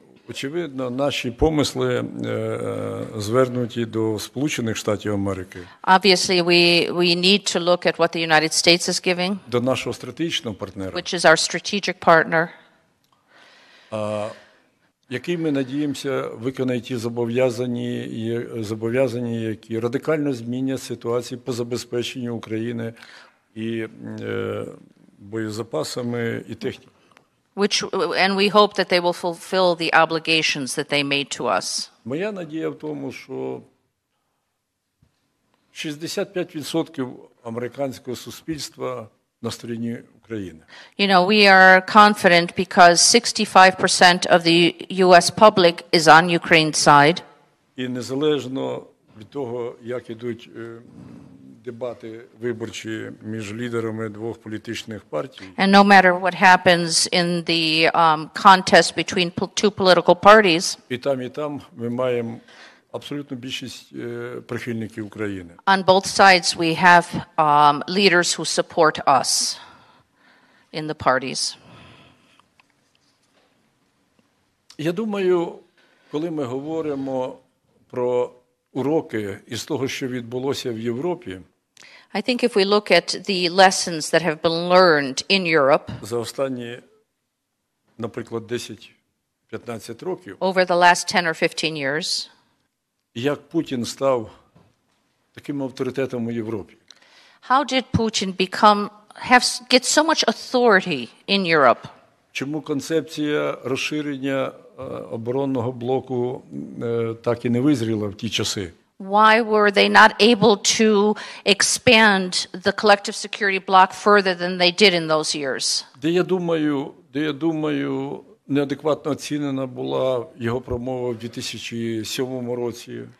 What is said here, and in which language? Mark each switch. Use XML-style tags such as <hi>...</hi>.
<uk>Очевидно, наші помисли звернуті до Сполучених Штатів Америки.</uk> <en>Obviously, we need to look at what the United States is giving,</en> <uk>До нашого стратегічного партнера,</uk> <en>which is our strategic partner,</en> <uk>який, ми надіємося, виконає ті зобов'язання, які радикально змінять ситуацію по забезпеченню України і боєзапасами, і технікою.</uk> <en>And we hope that they will fulfill the obligations that they made to us.</en> <uk>Моя надія в тому, що 65% американського суспільства на стороні України.</uk> <en>You know, we are confident because 65% of the U.S. public is on Ukraine's side.</en> <uk>І незалежно від того, як ідуть дебати виборчі між лідерами двох політичних партій.</uk> <en>And no matter what happens in the contest between two political parties.</en> <uk>І там ми маємо абсолютну більшість прихильників України.</uk> <en>On both sides we have leaders who support us in the parties.</en> <uk>Я думаю, коли ми говоримо про уроки із того, що відбулося в Європі,</uk> <en>I think if we look at the lessons that have been learned in Europe</en> <uk>за останні, наприклад, 10-15 років,</uk> <en>over the last 10 or 15 years,</en> <uk>як Путін став таким авторитетом у Європі.</uk> <en>How did Putin get so much authority in Europe?</en> <uk>Чому концепція розширення оборонного блоку так і не визріла в ті часи?</uk> <en>Why were they not able to expand the collective security bloc further than they did in those years?</en> <uk>Де я думаю, неадекватно оцінена була його промова в 2007 році.</uk>